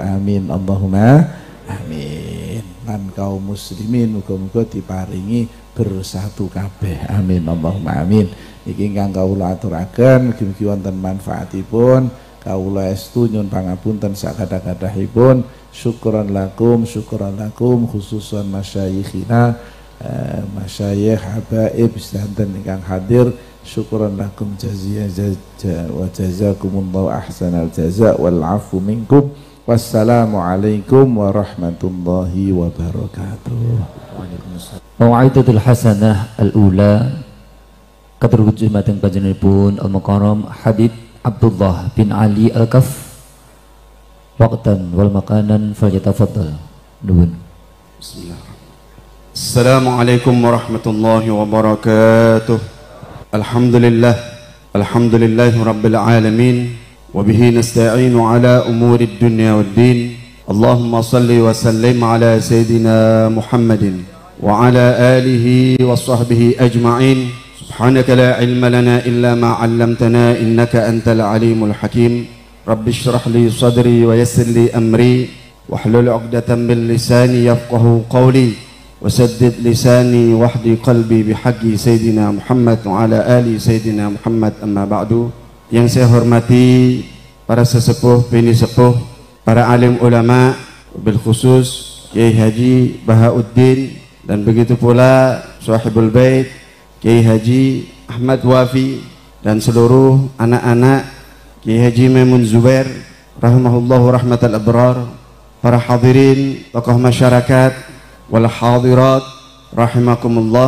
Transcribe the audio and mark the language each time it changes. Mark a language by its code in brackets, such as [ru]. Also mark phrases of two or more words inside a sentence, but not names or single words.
[ar] آمين اللهم آمين. [jv] Lan kaum muslimin muga-muga diparingi bersatu kabeh. [ar] آمين اللهم آمين. [jv] Iki ingkang kawula aturaken mugi-mugi wonten manfaatipun. Kawula estu nyuwun pangapunten sakada-kadahipun. [ar] شكرا لكم خصوصا مشايخنا مشايخ حبايب [jv] sedanten ingkang hadir. [ar] شكرا لكم وجزاكم الله أحسن الجزاء والعفو منكم. والسلام عليكم ورحمة الله وبركاته. الموعظة الحسنة الأولى [jv] katurwujud mateng panjenenganipun al-mukarram Habib Abdullah bin Ali Al-Kaf. [ar] وقتا والمكان فليتفضل. Nuwun. بسم الله الرحمن الرحيم. السلام عليكم ورحمة الله وبركاته. الحمد لله رب العالمين وبه نستعين على أمور الدنيا والدين. اللهم صل وسلم على سيدنا محمد وعلى آله وصحبه أجمعين. سبحانك لا علم لنا إلا ما علمتنا إنك أنت العليم الحكيم. رب اشرح لي صدري ويسر لي أمري واحلل عقدة من لساني يفقهوا قولي. وسدد لساني واهد قلبي بحق سيدنا محمد وعلى آل سيدنا محمد. أما بعد. [id] Yang saya hormati para sesepuh, bini sepuh, para alim ulama, [ar] بالخصوص [id] Kiai Haji Bahauddin dan begitu pula [ar] صاحب البيت [id] Kiai Haji Ahmad Wafi dan seluruh anak-anak Kiai Haji Maimun Zubair [ar] رحمه الله رحمة الأبرار, [id] para hadirin, tokoh masyarakat [ar] والحاضرات رحمكم الله.